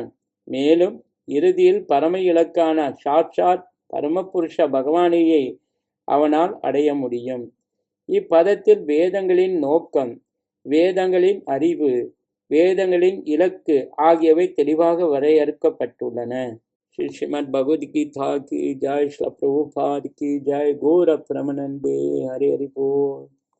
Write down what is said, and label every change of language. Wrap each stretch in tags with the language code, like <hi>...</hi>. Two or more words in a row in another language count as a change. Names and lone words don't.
<ta>மேலும் இறுதியில் பரம இலக்கான சாட்சாத் பரமபுருஷ பகவானையை அவனால் அடைய முடியும். இப்பதத்தில் வேதங்களின் நோக்கம், வேதங்களின் அறிவு, வேதங்களின் இலக்கு ஆகியவை தெளிவாக வரையறுக்கப்பட்டுள்ளன.</ta> <hi>श्री श्रीमद् भगवद गीता की जय, श्री प्रभुपाद की जय,</hi> <bn>গৌর প্রেমানন্দে, হরি হরি বোল।</bn>